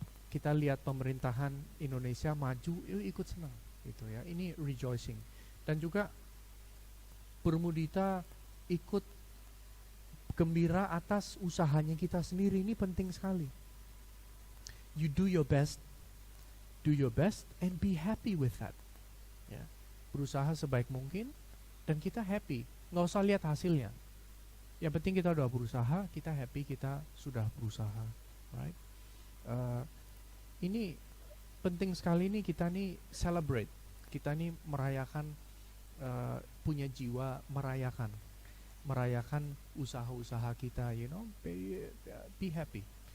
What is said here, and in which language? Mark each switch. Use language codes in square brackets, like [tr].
[id] Kita lihat pemerintahan Indonesia maju, ikut senang, gitu ya. Ini rejoicing. Dan juga bermudita, ikut gembira atas usahanya kita sendiri. Ini penting sekali. [en] You do your best and be happy with that, ya. [id] Berusaha sebaik mungkin dan kita happy, nggak usah lihat hasilnya. Yang penting kita udah berusaha, kita happy, kita sudah berusaha, right? Ini penting sekali nih, kita nih celebrate, kita nih merayakan, punya jiwa merayakan usaha-usaha kita, [en] you know, be happy.